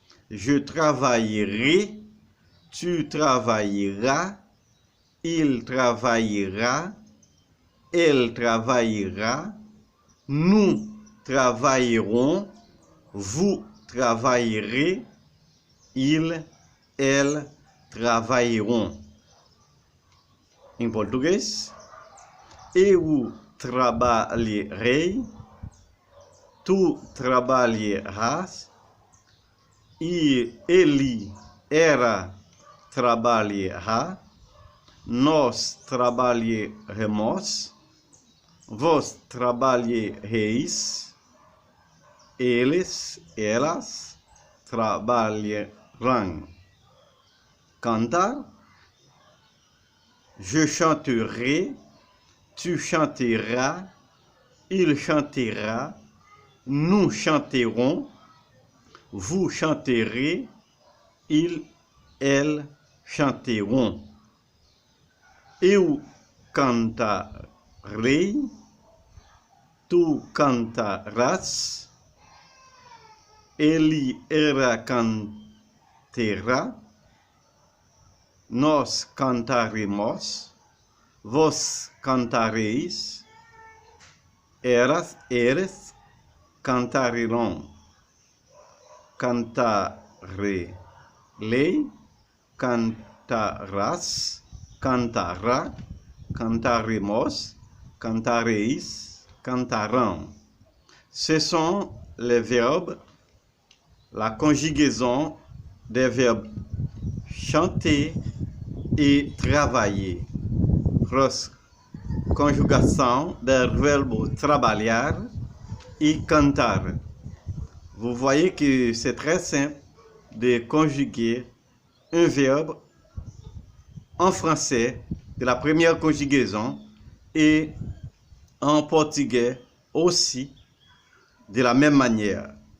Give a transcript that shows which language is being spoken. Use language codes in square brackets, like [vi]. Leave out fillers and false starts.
[fr] Je travaillerai, tu travailleras, il travaillera, elle travaillera, nous travaillerons, vous travaillerez, il, elles travailleront. [pt] Em português, eu trabalharei, tu trabalharás, e ele, ela trabalhará, nós trabalharemos, vós trabalhareis, eles, elas trabalharão. [fr] Cantar, je chanterai, tu chanteras, il chantera, nous chanterons, vous chanterez, il, elles chanteront. [pt] Eu cantarei, tu cantarás, ele, ela cantará, nós cantaremos, vós cantareis, eles cantarão. Cantarei, cantarás, cantará, cantaremos, cantareis, cantarão. [fr] Ce sont les verbes, la conjugaison des verbes chanter et travailler. [pt] Conjugação del verbo trabalhar et cantar. [fr] Vous voyez que c'est très simple de conjuguer un verbe en français de la première conjugaison et en portugais aussi de la même manière.